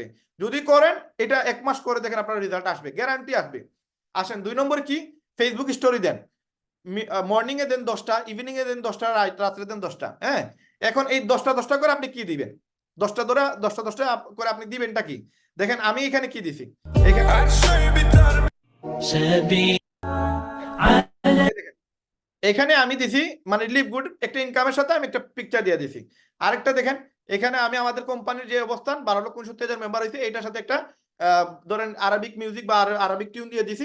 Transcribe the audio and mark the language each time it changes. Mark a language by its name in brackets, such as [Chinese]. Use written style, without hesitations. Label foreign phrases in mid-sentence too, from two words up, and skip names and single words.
[Bangla] যদি করেন এটা 1 মাস করে দেখেন আপনার রেজাল্ট আসবে, গ্যারান্টি আসবে। আসেন 2 নম্বর কি, [English] Facebook story [Bangla] দেন, মর্নিং এ দেন 10টা, ইভিনিং এ দেন 10টা, রাত্রে দেন 10টা। হ্যাঁ, এখন এই 10টা করে আপনি কি দিবেন, 10টা করে আপনি দিবেনটা কি, দেখেন আমি এখানে কি দিছি, এখানে [Turkish] Her şey biter [Bangla] سبيل এখানে আমি দিছি মানে লিভগুড একটা ইনকামের সাথে আমি একটা পিকচার দিয়ে দিছি। আরেকটা দেখেন এখানে আমি আমাদের কোম্পানির যে অবস্থান 12,69,000 মেম্বার হয়েছে, এটার সাথে একটা ধরেন [English] Arabic music [Bangla] বা [English] Arabic tune [Bangla] দিয়ে দিছি।